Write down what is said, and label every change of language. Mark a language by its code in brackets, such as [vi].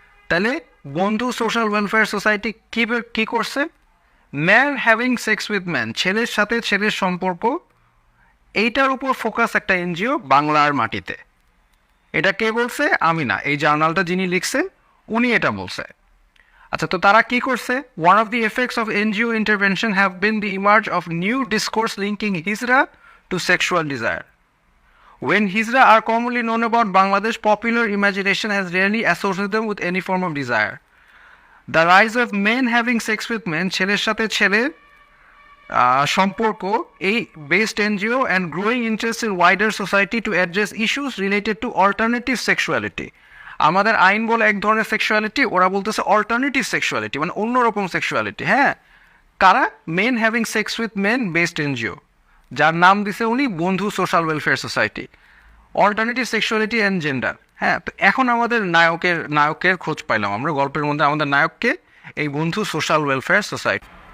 [bn] তাহলে বন্ধু social welfare society কি করছে, man having sex with man, ছেলের সাথে ছেলের সম্পর্ক, এইটার উপর ফোকাস একটা এনজিও বাংলার মাটিতে। এটা কে বলছে? আমি না, এই জার্নালটা যিনি লিখছেন উনি এটা বলছে। আচ্ছা, তো তারা কি করছে? [en] One of the effects of NGO intervention have been the emerge of new discourse linking hijra to sexual desire. When Hijra are commonly known about Bangladesh, popular imagination has rarely associated them with any form of desire. The rise of men having sex with men, [bn] ছেলের সাথে ছেলের সম্পর্ক, এই [en] based NGO and growing interest in wider society to address issues related to alternative sexuality. [bn] আমাদের আইন বলে এক ধরনের সেক্সুয়ালিটি, ওরা বলতেছে অল্টারনেটিভ সেক্সুয়ালিটি, মানে অন্যরকম সেক্সুয়ালিটি। হ্যাঁ, কারা? Main having sex with main based NGO, যার নাম দিছে উনি বন্ধু social welfare society, alternative sexuality and gender. হ্যাঁ, তো এখন আমাদের নায়কের খোঁজ পাইলাম আমরা গল্পের মধ্যে, আমাদের নায়ককে এই বন্ধু সোশ্যাল ওয়েলফেয়ার সোসাইটি।